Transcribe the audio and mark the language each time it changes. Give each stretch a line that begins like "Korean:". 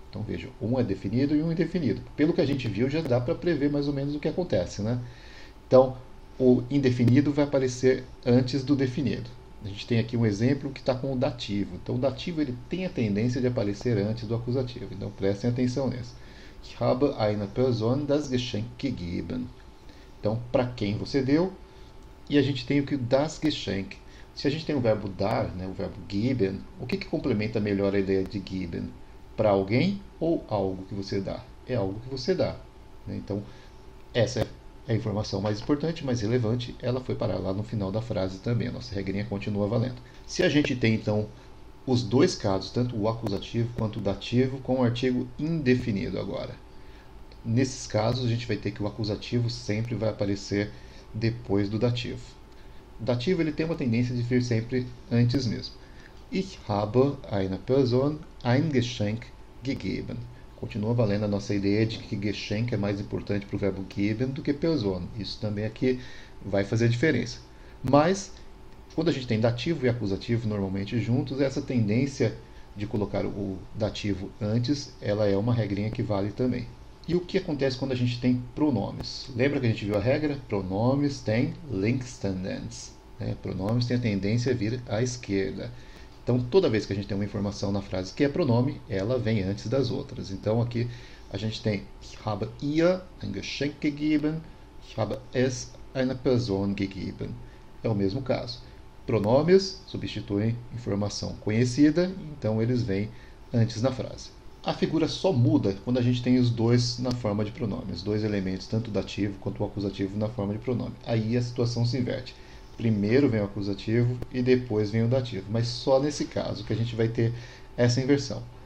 Portuguese: Então, veja, um é definido e um indefinido. Pelo que a gente viu, já dá para prever mais ou menos o que acontece, né? Então, o indefinido vai aparecer antes do definido. A gente tem aqui um exemplo que está com o dativo. Então, o dativo ele tem a tendência de aparecer antes do acusativo. Então, prestem atenção nisso.
German: Ich habe einer Person das Geschenk gegeben.
Portuguese: Então, para quem você deu? E a gente tem o que
German: das Geschenk.
Portuguese: Se a gente tem o verbo dar, né, o verbo geben, o que complementa melhor a ideia de geben? Para alguém ou algo que você dá? É algo que você dá. Né? Então, essa é a informação mais importante, mais relevante. Ela foi parar lá no final da frase também. A nossa regrinha continua valendo. Se a gente tem, então, os dois casos, tanto o acusativo quanto o dativo, com o artigo indefinido agora. Nesses casos, a gente vai ter que o acusativo sempre vai aparecer depois do dativo. O dativo ele tem uma tendência de vir sempre antes mesmo.
German: Ich habe einer Person ein Geschenk gegeben.
Portuguese: Continua valendo a nossa ideia de que Geschenk é mais importante para o verbo geben do que Person. Isso também aqui vai fazer diferença. Mas, quando a gente tem dativo e acusativo normalmente juntos, essa tendência de colocar o dativo antes, ela é uma regrinha que vale também. E o que acontece quando a gente tem pronomes? Lembra que a gente viu a regra? Pronomes têm Linkstendens. Né? Pronomes têm a tendência a vir à esquerda. Então, toda vez que a gente tem uma informação na frase que é pronome, ela vem antes das outras. Então, aqui a gente tem
German: Ich habe ihr ein Geschenk gegeben, ich habe es einer Person gegeben.
Portuguese: É o mesmo caso. Pronomes substituem informação conhecida, então eles vêm antes na frase. A figura só muda quando a gente tem os dois na forma de pronome, os dois elementos, tanto o dativo quanto o acusativo na forma de pronome. Aí a situação se inverte. Primeiro vem o acusativo e depois vem o dativo, mas só nesse caso que a gente vai ter essa inversão.